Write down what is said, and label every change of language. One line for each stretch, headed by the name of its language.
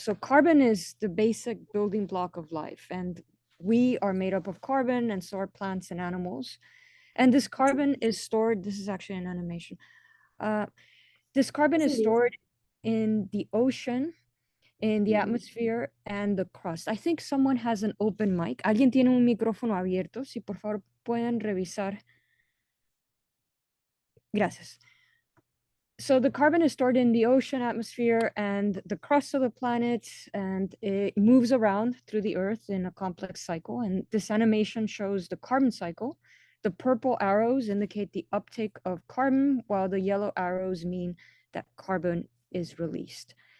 English: So carbon is the basic building block of life, and we are made up of carbon, and so are plants and animals. And this carbon is stored, this is actually an animation. This carbon is stored in the ocean, in the atmosphere, and the crust. I think someone has an open mic.
Spanish: ¿Alguien tiene un micrófono abierto? Si por favor pueden revisar. Gracias.
English: So the carbon is stored in the ocean, atmosphere, and the crust of the planet, and it moves around through the earth in a complex cycle. And this animation shows the carbon cycle. The purple arrows indicate the uptake of carbon, while the yellow arrows mean that carbon is released.